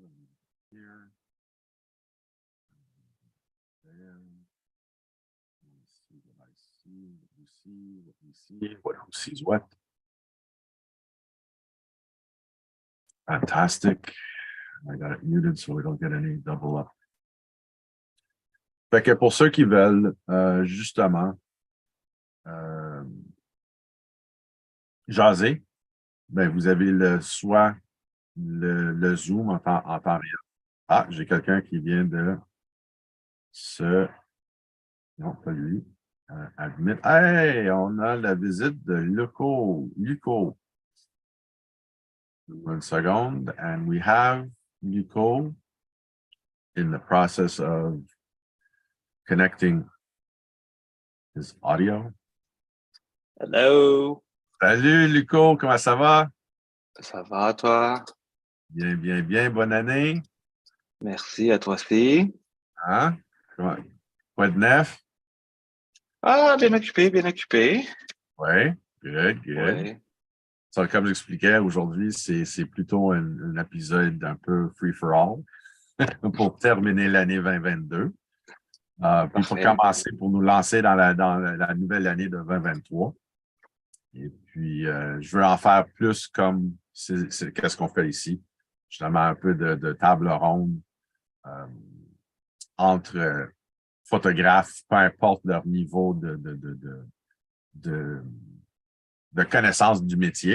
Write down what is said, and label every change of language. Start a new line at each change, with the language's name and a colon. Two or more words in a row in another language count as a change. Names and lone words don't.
English: Here. There. Let's see what I see, what you see, what we see, what who sees what. Fantastic. I got it muted so we don't get any double up.
French: Fait que pour ceux qui veulent justement jaser, ben vous avez soit le Zoom en temps réel. Ah, j'ai quelqu'un qui vient de se... Non, pas lui. Admit. Hey, on a la visite de Luco.
English: 1 second. And we have Luco in the process of connecting his audio. Hello.
French: Salut, Luco. Comment ça va? Ça va, toi? Bien, bien, bien. Bonne année. Merci, à toi aussi. Hein? Quoi de neuf? Ah, bien occupé, bien occupé. Oui,
English: good, good.
French: Ouais. So, comme j'expliquais, aujourd'hui, c'est plutôt un épisode un peu free-for-all pour terminer l'année 2022. Puis pour commencer, pour nous lancer dans la nouvelle année de 2023. Et puis, je veux en faire plus comme qu'est-ce qu'on fait ici. Justement, un peu de table ronde entre photographes, peu importe leur niveau de connaissance du métier.